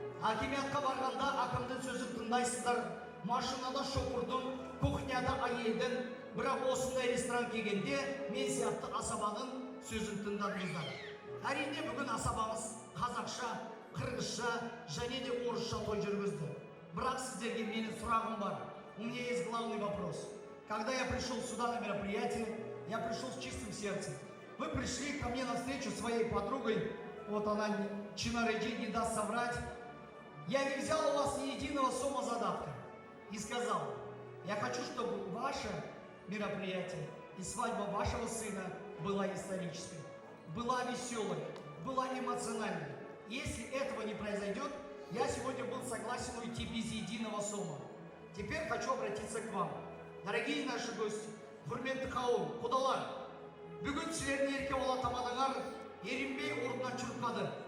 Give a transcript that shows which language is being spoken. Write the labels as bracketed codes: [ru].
[kk] Акимиятқа барғанда акимның сөзін тыңдайсыздар, машинада шопырдың, кухняда әйелдің, бірақ осындай ресторан келгенде, мен сияқты асабаның сөзін тыңдадыңыздар. Әрине бүгін асабамыз қазақша, қырғызша және де орысша той жүргізді. Бірақ сіздерге менің сұрағым бар. [ru] У меня есть главный вопрос. Когда я пришел сюда на мероприятие, я пришел с чистым сердцем. Вы пришли ко мне навстречу своей подругой, вот она, Чинареджи, не даст соврать. Я не взял у вас ни единого сома задатка и сказал, я хочу, чтобы ваше мероприятие и свадьба вашего сына была исторической, была веселой, была эмоциональной. Если этого не произойдет, я сегодня был согласен уйти без единого сома. Теперь хочу обратиться к вам. Дорогие наши гости, [kk] құрметті қауым, құдалар, бүгін сілердің ерке бола тамадыңар, ерінбей орнынан чұрқады.